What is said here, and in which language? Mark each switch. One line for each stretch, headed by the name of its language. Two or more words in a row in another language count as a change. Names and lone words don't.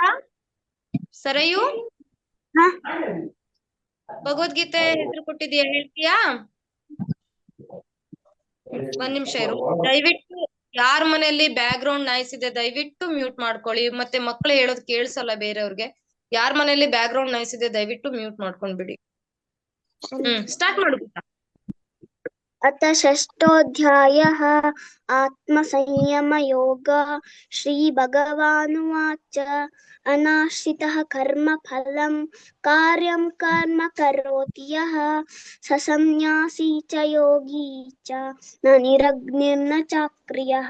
Kannada: ಸರಯು ಭಗವದ್ಗೀತೆ ಹೆಸರು ಕೊಟ್ಟಿದ್ಯಾ, ಹೇಳ್ತೀಯಾ? ಒಂದ್ ನಿಮಿಷ ಇರು. ದಯವಿಟ್ಟು ಯಾರ ಮನೆಯಲ್ಲಿ
English: back ground noise
Kannada: ಇದೆ ದಯವಿಟ್ಟು ಮ್ಯೂಟ್ ಮಾಡ್ಕೊಳ್ಳಿ. ಮತ್ತೆ ಮಕ್ಳು ಹೇಳೋದ್ ಕೇಳಿಸಲ್ಲ ಬೇರೆಯವ್ರಿಗೆ. ಯಾರ ಮನೆಯಲ್ಲಿ
English: back ground noise
Kannada: ಇದೆ ದಯವಿಟ್ಟು ಮ್ಯೂಟ್ ಮಾಡ್ಕೊಂಡ್ಬಿಡಿ. ಸ್ಟಾರ್ಟ್ ಮಾಡು.
Sanskrit: अथ षष्ठोऽध्यायः आत्मसंयमयोगः। श्रीभगवानुवाच अनाश्रितः कर्मफलं कार्यं कर्म करोति यः स सन्न्यासी च योगी च न निरग्निर्न चाक्रियः।